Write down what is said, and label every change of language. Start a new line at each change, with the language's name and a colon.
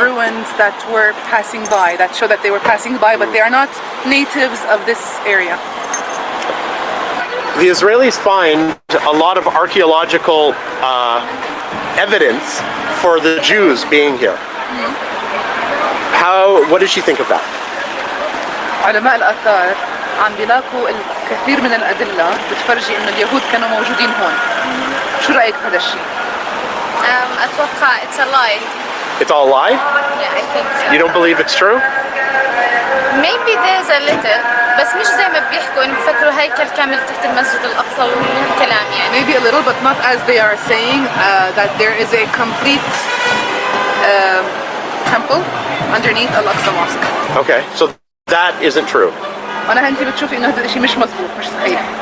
English: ruins that were passing by, that show that they were passing by, but they are not natives of this area. The Israelis find a lot of archaeological evidence for the Jews being here. What does she think of that?
Arabic: علماء الآثار عم بيلاقوا الكثير من الأدلة بتفرجي إنه اليهود كانوا موجودين هون. شو رأيك بهذا الشيء؟ اتوقع
English: it's a lie. It's all a lie? Yeah, I think so. You don't believe it's true? Maybe there's a little
Arabic: بس مش زي ما بيحكوا انه بفكروا هيكل كامل تحت المسجد الاقصى والكلام يعني.
English: Maybe a little, but not as they are saying that there is a complete temple underneath Al-Aqsa Mosque. Okay, so that isn't true.
Arabic: أنا أنت بتشوفي إنه هذا الشيء مش مزبوط مش صحيح.